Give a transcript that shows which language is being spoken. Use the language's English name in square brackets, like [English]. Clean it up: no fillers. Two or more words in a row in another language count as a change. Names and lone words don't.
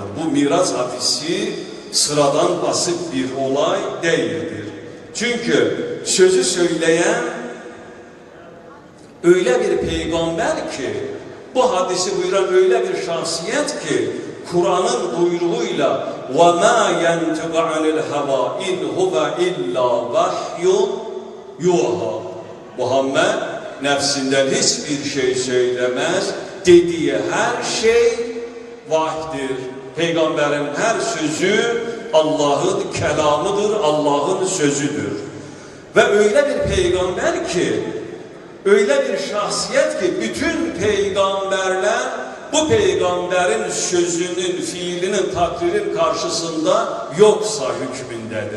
[Turkish] Bu Miraç hadisi sıradan basit bir olay değildir. Çünkü sözü söyleyen öyle bir peygamber ki, bu hadisi buyuran öyle bir şahsiyet ki, Kur'an'ın buyruğuyla [Arabic] وَمَا يَنْتِقَ عَنِ الْهَوَا اِنْ هُوَ اِلَّا وَحْيٌ يُوحَى. [Turkish] Muhammed nefsinden hiçbir şey söylemez, dediği her şey vahydir. Peygamberin her sözü Allah'ın kelamıdır, Allah'ın sözüdür. Ve öyle bir peygamber ki, öyle bir şahsiyet ki bütün peygamberler bu peygamberin sözünün, fiilinin, takdirin karşısında yoksa hükmündedir.